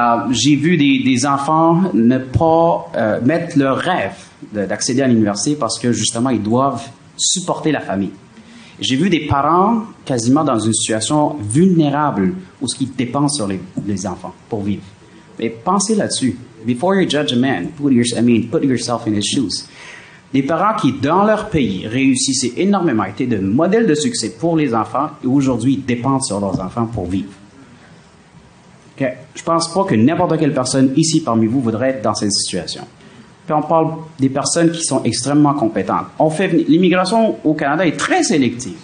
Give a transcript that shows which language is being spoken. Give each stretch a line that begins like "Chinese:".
French: J'ai vu des enfants ne pas mettre leur rêve d'accéder à l'université parce que justement ils doivent supporter la famille. J'ai vu des parents quasiment dans une situation vulnérable où ils dépensent sur les enfants pour vivre. Mais pensez là-dessus.
English: Before you judge a man, put yourself in his shoes.
French: Des parents qui, dans leur pays, réussissaient énormément, étaient de modèles de succès pour les enfants et aujourd'hui dépendent sur leurs enfants pour vivre. Okay. Je pense pas que n'importe quelle personne ici parmi vous voudrait être dans cette situation. Puis on parle des personnes qui sont extrêmement compétentes. L'immigration au Canada est très sélective.